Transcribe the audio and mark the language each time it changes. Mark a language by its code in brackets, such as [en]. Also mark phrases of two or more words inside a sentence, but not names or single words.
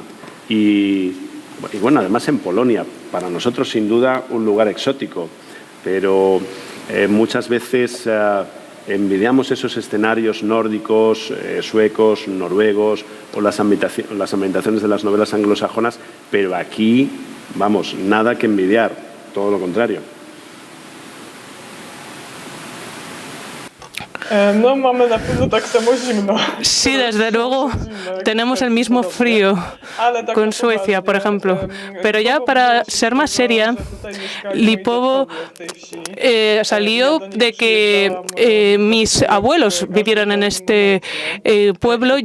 [es] Y bueno, además en Polonia, para nosotros sin duda un lugar exótico, pero muchas veces envidiamos esos escenarios nórdicos, suecos, noruegos o las ambientaciones de las novelas anglosajonas, pero aquí, vamos, nada que envidiar, todo lo contrario. [pl] No mamy na pewno tak samo zimno. [es] Sí, desde luego tenemos el mismo frío con Suecia, por ejemplo. Pero ya para ser más seria, Lipowo salió de que mis abuelos vivieron en este pueblo.